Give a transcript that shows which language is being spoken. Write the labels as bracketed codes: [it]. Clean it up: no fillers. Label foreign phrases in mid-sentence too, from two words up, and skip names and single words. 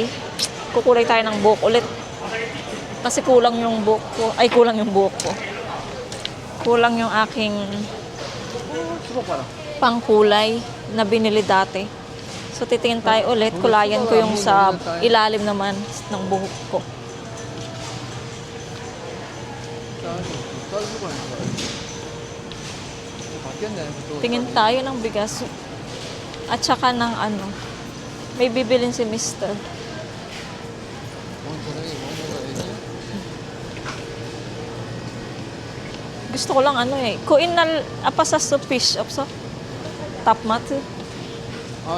[tl] Kukulay tayo ng buhok ulit. Kasi kulang yung buhok ko. Ay, kulang yung buhok ko. Kulang yung aking pangkulay na binili dati. So, titingin tayo ulit. Kulayan ko yung sa ilalim naman ng buhok ko. [ko] 쌀 수가 있어. [tl] Ganda. Tingin tayo ng bigas. At saka ng ano. May bibilin si Mister. Gusto ko lang ano eh. Kuin na apa sa fish opso. Tapmat. [ko] 아,